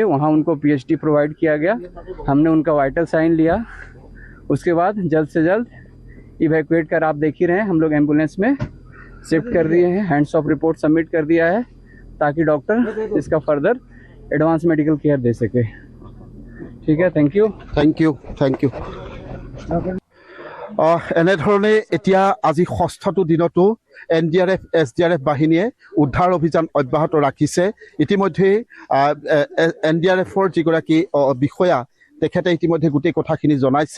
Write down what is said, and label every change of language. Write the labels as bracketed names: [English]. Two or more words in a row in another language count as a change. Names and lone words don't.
[Hindi] वहाँ उनको PHD प्रोवाइड किया गया, हमने उनका [English] vital sign [Hindi] लिया। उसके बाद जल्द से जल्द इवैक्यूएट कर आप देख ही रहे हैं, हम लोग एम्बुलेंस में शिफ्ट कर दिए हैं, [English] hands off report submit [Hindi] कर दिया है ताकि डॉक्टर इसका [English] further advance medical care [Hindi] दे सके। ठीक है, [English] thank you. [Assamese] এনেধৰণে এতিয়া আজি 6টো দিনতো NDRF SDRF বাহিনীয়ে উদ্ধাৰ অভিযান অব্যাহত ৰাখিছে। ইতিমধ্যে NDRFৰ যিগৰাকী বিষয়া তেখেতে ইতিমধ্যে গোটেই কথাখিনি জনাইছে।